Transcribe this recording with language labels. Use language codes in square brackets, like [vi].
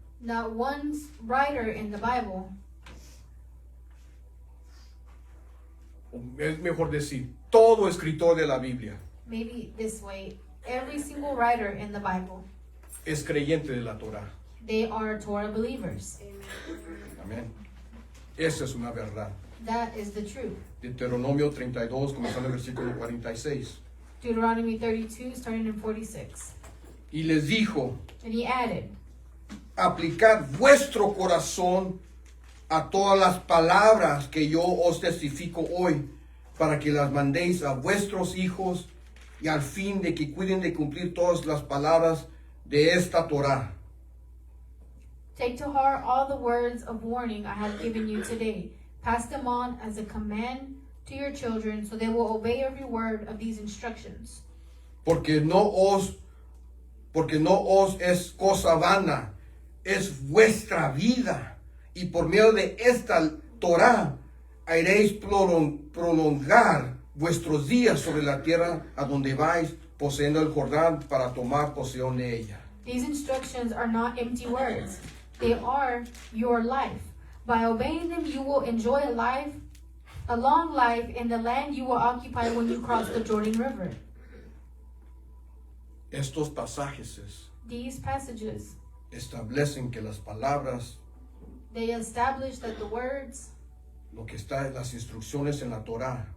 [en] Not one writer in the Bible, [es] es mejor decir, todo escritor de la Biblia [en] maybe this way, every single writer in the Bible, [es] es creyente de la Torah. [en] they are Torah believers. [es] Amén. Esa es una verdad. [en] That is the truth. [es] Deuteronomio 32, comenzando el versículo 46. [en] Deuteronomy 32, starting in 46. [es] Y les dijo, [en] And he added, [es] aplicad vuestro corazón a todas las palabras que yo os testifico hoy, para que las mandéis a vuestros hijos y al fin de que cuiden de cumplir todas las palabras de esta Torah. [en] take to heart all the words of warning I have given you today. Pass them on as a command to your children, so they will obey every word of these instructions. [es] Porque no os es cosa vana, es vuestra vida. Y por medio de esta Torah haréis prolongar vuestros días sobre la tierra a donde vais, poseyendo el Jordán para tomar posesión de ella. [en] These instructions are not empty words. They are your life. By obeying them, you will enjoy a long life in the land you will occupy when you cross the Jordan River. [es] Estos pasajes [en] These passages, [es] establecen que las palabras, [en] they establish that the words, [es] lo que está en las instrucciones en la Torah,